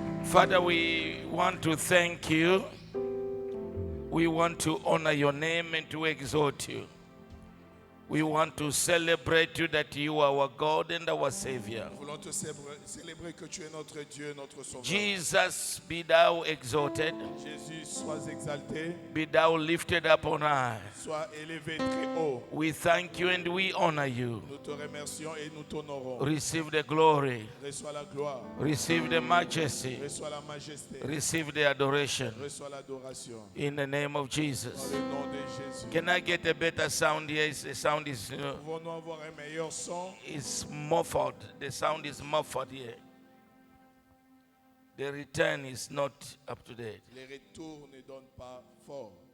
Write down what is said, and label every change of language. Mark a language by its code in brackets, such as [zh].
[en] Father, we want to thank you. We want to honor your name and to exalt you. We want to celebrate you that you are our God and our Savior. [fr] Nous voulons te célébrer que tu es notre Dieu, notre Sauveur. [en] Jesus, be thou exalted. [fr] Jésus, sois exalté, [en] Be thou lifted up on high. [fr] sois élevé très haut. [en] We thank you and we honor you. [fr] Nous te remercions et nous t'honorons. [en] Receive the glory. [fr] Reçois la gloire, [en] Receive the majesty. [fr] reçois la majesté, [en] Receive the adoration. [fr] reçois l'adoration. [en] In the name of [fr] Dans [en] Jesus. [fr] le nom de Jésus. [en] Can I get a better sound here? The sound is [fr] Pouvons-nous avoir un meilleur son? [en] is muffled. The sound is muffled here. The return is not up to date. [fr] Les retours ne donnent pas fort.